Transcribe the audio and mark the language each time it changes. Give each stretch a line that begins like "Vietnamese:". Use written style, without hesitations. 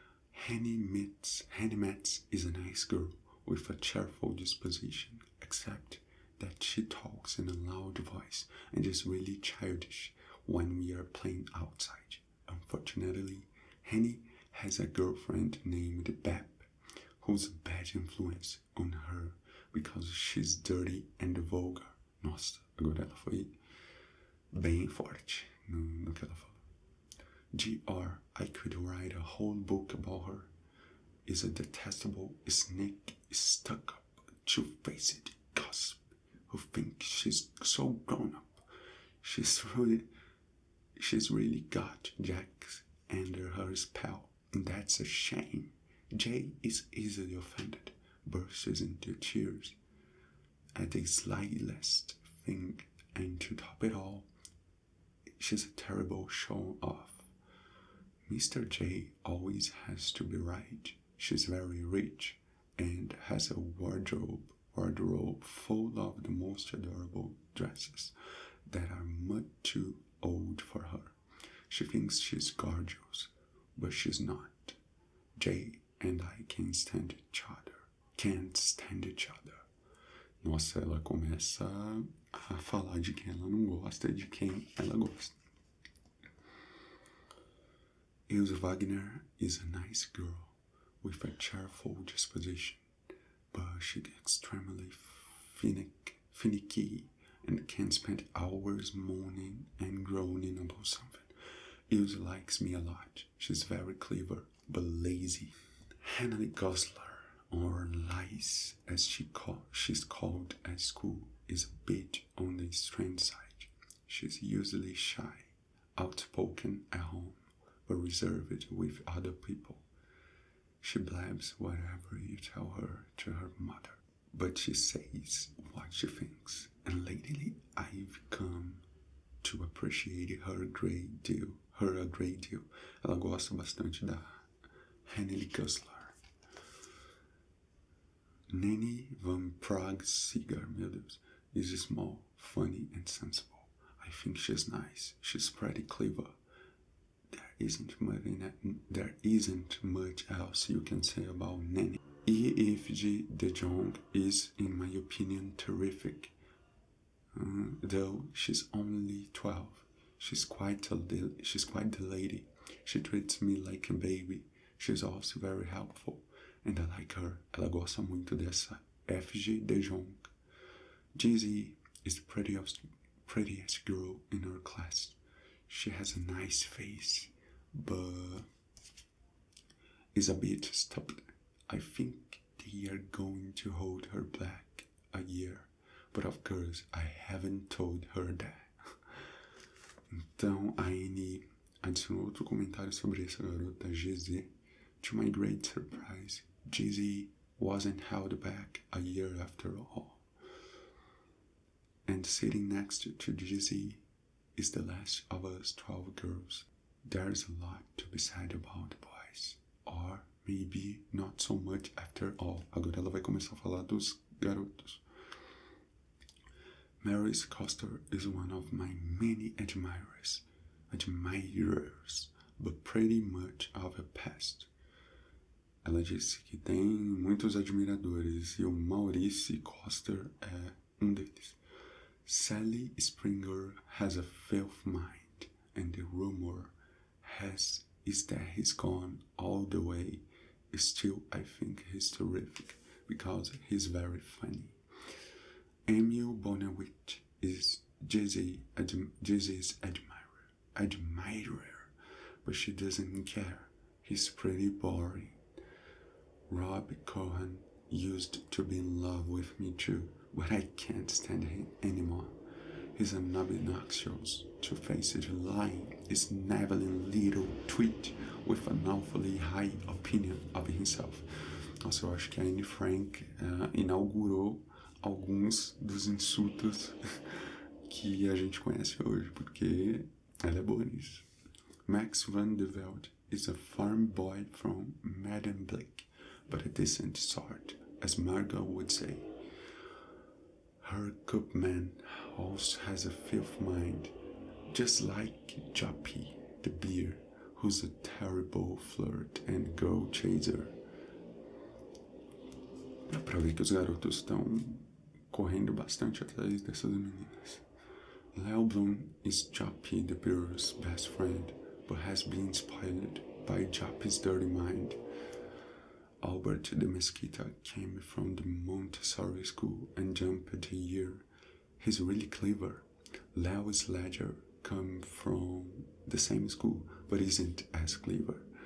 English: Henny Metz is a nice girl with a cheerful disposition, except that she talks in a loud voice and is really childish when we are playing outside. Unfortunately, Henny has a girlfriend named Beb, who's a bad influence on her because she's dirty and vulgar.
Portuguese: Nossa, agora ela foi bem forte no que ela falou.
English: Gr, I could write a whole book about her. Is a detestable snake, stuck-up, two-faced gossip who thinks she's so grown-up. She's really got Jack under her spell, and that's a shame. Jay is easily offended, bursts into tears at the slightest thing, and to top it all, she's a terrible show-off. Mr. J always has to be right. She's very rich and has a wardrobe full of the most adorable dresses that are much too old for her. She thinks she's gorgeous, but she's not. Jay and I can't stand each other.
Portuguese: Nossa, ela começa a falar de quem ela não gosta e de quem ela gosta.
English: Ilse Wagner is a nice girl with a cheerful disposition, but she's extremely finicky, and can spend hours moaning and groaning about something. Ilse likes me a lot. She's very clever, but lazy. Annelies Goslar, or Lice, as she's called at school, is a bit on the strange side. She's usually shy, outspoken at home, but reserved with other people. She blabs whatever you tell her to her mother, but she says what she thinks, and lately I've come to appreciate her a great deal.
Portuguese: Ela gosta bastante da Annelies Goslar.
English: Nanny Van Prague-Seeger,
Portuguese: meu Deus,
English: is small, funny, and sensible. I think she's nice. She's pretty clever. There isn't much else you can say about Nanny. E.F.G. de Jong is, in my opinion, terrific. Though she's only 12, she's quite the lady. She treats me like a baby. She's also very helpful, and I like her.
Portuguese: Ela gosta muito dessa F.G. de Jong.
English: Gizzy is the prettiest girl in her class. She has a nice face, but is a bit stupid. I think they are going to hold her back a year, but of course I haven't told her that.
Portuguese: Então a Annie adicionou outro comentário sobre essa garota GZ.
English: To my great surprise, GZ wasn't held back a year after all. And sitting next to GZ is the last of us 12 girls. There's a lot to be said about boys, or maybe not so much after all.
Portuguese: Agora ela vai começar a falar dos garotos.
English: Mary's Coster is one of my many admirers, but pretty much of a pest.
Portuguese: Ela disse que tem muitos admiradores e o Maurice Coster é um deles.
English: Sally Springer has a filth mind, and the rumor is that he's gone all the way. Still, I think he's terrific because he's very funny. Emil Bonawit is Jay's admirer, but she doesn't care. He's pretty boring. Rob Cohen used to be in love with me too, but I can't stand him anymore. He's an obnoxious, two-faced, lying, sniveling little twit with an awfully high opinion of himself.
Portuguese: Nossa, eu acho que a Anne Frank inaugurou alguns dos insultos que a gente conhece hoje, porque ela é boa nisso.
English: Max van der Velde is a farm boy from Medemblik, but a decent sort, as Margot would say. Her cupman also has a filth mind, just like Joppy, the bear, who's a terrible flirt and girl chaser.
Portuguese: Dá pra ver que os garotos estão correndo bastante atrás dessas meninas.
English: Leo Bloom is Joppy the bear's best friend, but has been spoiled by Joppy's dirty mind. Albert de Mesquita came from the Montessori school and jumped a year. He's really clever. Leo Sledger come from the same school, but isn't as clever.